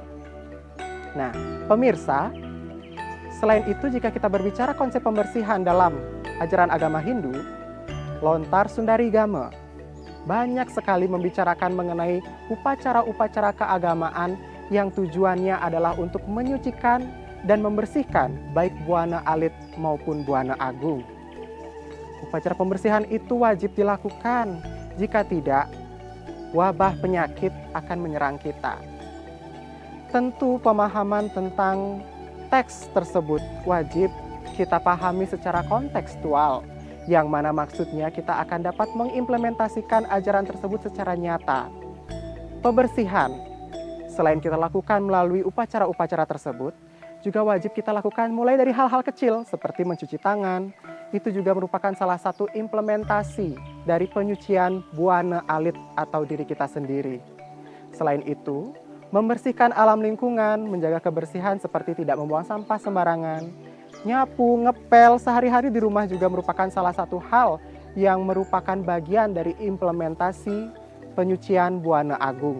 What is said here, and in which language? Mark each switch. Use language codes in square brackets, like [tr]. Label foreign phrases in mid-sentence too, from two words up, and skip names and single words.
[id] Nah, pemirsa, selain itu jika kita berbicara konsep pembersihan dalam ajaran agama Hindu, Lontar Sundarigama banyak sekali membicarakan mengenai upacara-upacara keagamaan yang tujuannya adalah untuk menyucikan dan membersihkan baik buana alit maupun buana agung. Upacara pembersihan itu wajib dilakukan, jika tidak, wabah penyakit akan menyerang kita. Tentu pemahaman tentang teks tersebut wajib kita pahami secara kontekstual, yang mana maksudnya kita akan dapat mengimplementasikan ajaran tersebut secara nyata. Pembersihan, selain kita lakukan melalui upacara-upacara tersebut, juga wajib kita lakukan mulai dari hal-hal kecil seperti mencuci tangan. Itu juga merupakan salah satu implementasi dari penyucian buana alit atau diri kita sendiri. Selain itu, Membersihkan alam lingkungan, menjaga kebersihan seperti tidak membuang sampah sembarangan, nyapu, ngepel sehari-hari di rumah juga merupakan salah satu hal yang merupakan bagian dari implementasi penyucian Buana Agung.